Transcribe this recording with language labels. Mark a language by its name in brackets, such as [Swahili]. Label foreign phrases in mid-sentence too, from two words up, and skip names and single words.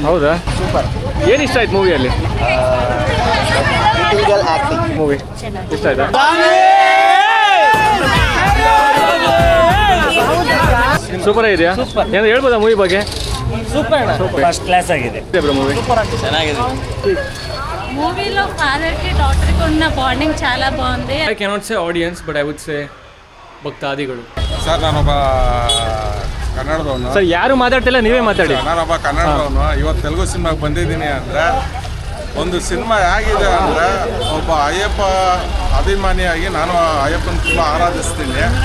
[Kannada] ಹೌದಾ? ಸೂಪರ್. ಏನು ಇಷ್ಟ ಆಯ್ತು ಮೂವಿಯಲ್ಲಿ? ಮೂವಿ ಇಷ್ಟ ಆಯ್ತಾ? ಸೂಪರ್ ಆಗಿದೆಯಾ? ಏನು ಹೇಳ್ಬೋದಾ ಮೂವಿ ಬಗ್ಗೆ? ಸೂಪರ್, [English] first class [Kannada] ಆಗಿದೆ ಮೂವಿ. ಚೆನ್ನಾಗಿದೆ. [Telugu] మూవీలో ఫాదర్ కి డాటర్ కి ఉన్న బాండింగ్ చాలా బాగుంది. [English] I cannot say audience, but I would say ಭಕ್ತಾದಿಗಳು. [Kannada] ಸರ್ ನಾನೊಬ್ಬ ಕನ್ನಡದವನು. ಸರ್ ಯಾರು ಮಾತಾಡ್ತಿಲ್ಲ, ನೀವೇ ಮಾತಾಡಿ. ನಾನೊಬ್ಬ ಕನ್ನಡದವನು. ಇವತ್ತು ತೆಲುಗು ಸಿನಿಮಾಗೆ ಬಂದಿದ್ದೀನಿ ಅಂದರೆ ಒಂದು ಸಿನಿಮಾ ಹೇಗಿದೆ ಅಂದರೆ, ಒಬ್ಬ ಅಯ್ಯಪ್ಪ ಅಭಿಮಾನಿಯಾಗಿ ನಾನು ಅಯ್ಯಪ್ಪನ ತುಂಬ ಆರಾಧಿಸ್ತೀನಿ.